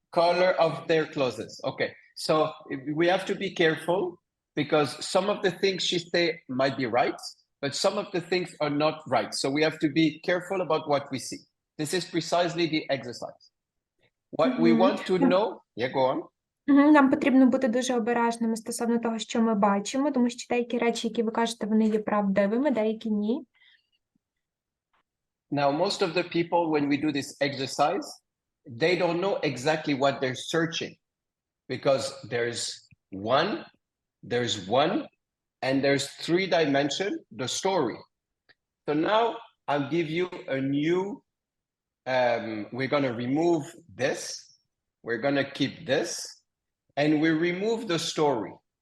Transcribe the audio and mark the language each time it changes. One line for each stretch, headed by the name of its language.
English: Color of their clothes. Okay, so we have to be careful because some of the things she say might be right, but some of the things are not right. So we have to be careful about what we see. This is precisely the exercise. What we want to know. Yeah, go on.
Ukrainian: Нам потрібно бути дуже обережними стосовно того, що ми бачимо, тому що деякі речі, які ви кажете, вони є правдивими, деякі ні.
English: Now, most of the people, when we do this exercise, they don't know exactly what they're searching because there's one, and there's 3 dimension, the story. So now I'll give you a new, we're going to remove this, we're going to keep this, and we remove the story.